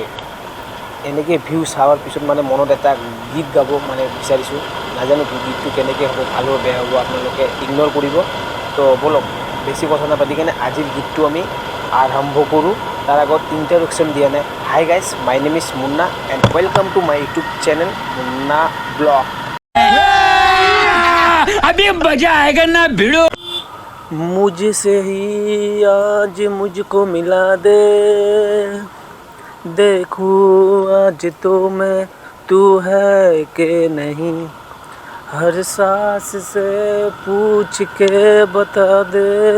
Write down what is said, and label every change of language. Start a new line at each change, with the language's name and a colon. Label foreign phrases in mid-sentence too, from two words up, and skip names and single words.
Assamese: এনেকৈ ভিউ চোৱাৰ পিছত মানে মনত এটা গীত গাব মানে বিচাৰিছোঁ। নাজানো গীতটো কেনেকৈ হ'ব, ভাল হ'ব বেয়া হ'ব, আপোনালোকে ইগন'ৰ কৰিব। তো ব'লক বেছি কথা নাপাতি কেনে আজিৰ গীতটো আমি আৰম্ভ কৰোঁ। তাৰ আগত ইণ্ট্ৰডাকশ্যন দিয়া নাই।
English: Hi guys, my name is Munna and welcome to my YouTube channel Munna Vlog.
Hindi: अभी मजा आएगा ना भिड़ो। मुझसे ही आज मुझको मिला दे, देखूं आज तो मैं तू है कि नहीं, हर सांस से पूछ के बता दे,